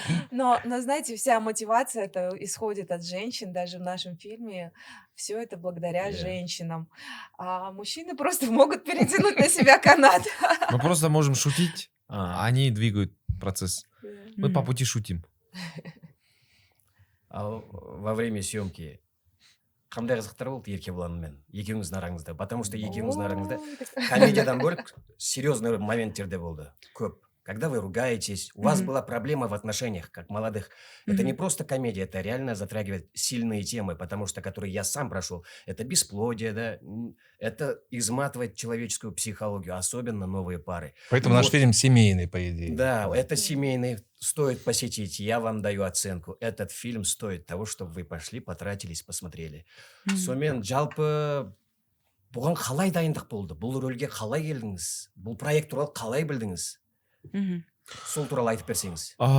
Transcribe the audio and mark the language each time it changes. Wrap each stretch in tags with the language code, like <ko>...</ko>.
<ru>Но, знаете, вся мотивация это исходит от женщин, даже в нашем фильме. Все это благодаря женщинам. А мужчины просто могут перетянуть на себя канат. Мы просто можем шутить, а они двигают процесс. Мы по пути шутим. Во время съемки</ru> <kk>қандай қызықтар болды Еркебұланмен екеуіңіздің араңызда,</kk> <ru>потому что</ru> <kk>екеуіңіздің араңызда комедиядан бөлек серьезный моменттер болды көп.</kk> <ru>Когда вы ругаетесь, у вас была проблема в отношениях, как молодых. Это не просто комедия, это реально затрагивает сильные темы, потому что, которые я сам прошел, это бесплодие, да, это изматывает человеческую психологию, особенно новые пары. Поэтому наш фильм семейный, по идее. Да, это семейный, стоит посетить, я вам даю оценку. Этот фильм стоит того, чтобы вы пошли, потратились, посмотрели.</ru> <kk>Сонымен жалпы бұған қалай дайындық болды? Бұл рөлге қалай келдіңіз? Бұл проект туралы қалай білдіңіз? Сол туралы айтып берсеңіз.</kk>